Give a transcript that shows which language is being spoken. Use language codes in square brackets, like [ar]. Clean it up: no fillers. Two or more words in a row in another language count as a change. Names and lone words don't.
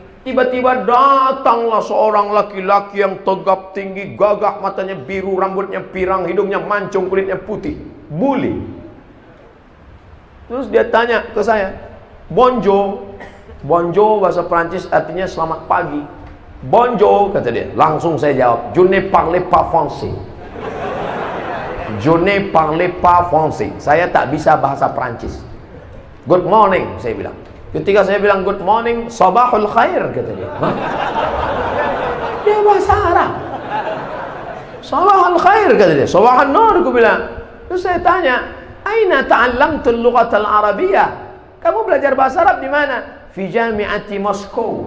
[id] Tiba-tiba datanglah seorang laki-laki yang tegap tinggi, gagah, matanya biru, rambutnya pirang, hidungnya mancung, kulitnya putih. Bully. Terus dia tanya ke saya, bonjour. Bonjour bahasa Prancis artinya selamat pagi. Bonjour kata dia. Langsung saya jawab, [fr] je ne parle pas français. Je ne parle pas français. [id] Saya tak bisa bahasa Prancis. [en] Good morning [id] saya bilang. Ketika saya bilang [en] good morning, [ar] صباح الخير [id] kata dia. Hah? Dia bahasa Arab. [ar] صباح الخير [id] kata dia. [ar] صباح النور [id] aku bilang. Terus saya tanya, [ar] أين تعلمت اللغة العربية? [id] Kamu belajar bahasa Arab di mana? [ar] في جامعة موسكو.